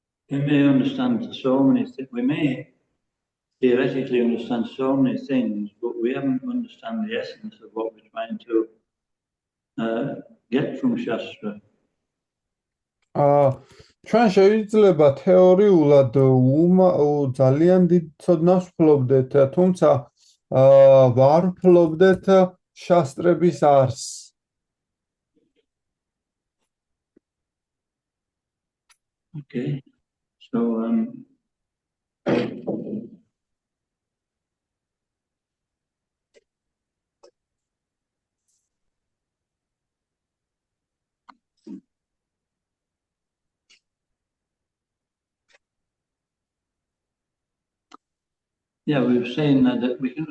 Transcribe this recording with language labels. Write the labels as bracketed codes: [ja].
[en] We may understand so many things. We may theoretically understand so many things, but we haven't understand the essence of what we're trying to get from Shastra. [ka] ჩვენ შეიძლება თეორიულად ძალიან დიდ ცოდნას ვფლობდეთ, თუმცა ვარ ვფლობდეთ შასტრების არსს. [en] Okay, so yeah, we've seen that we can.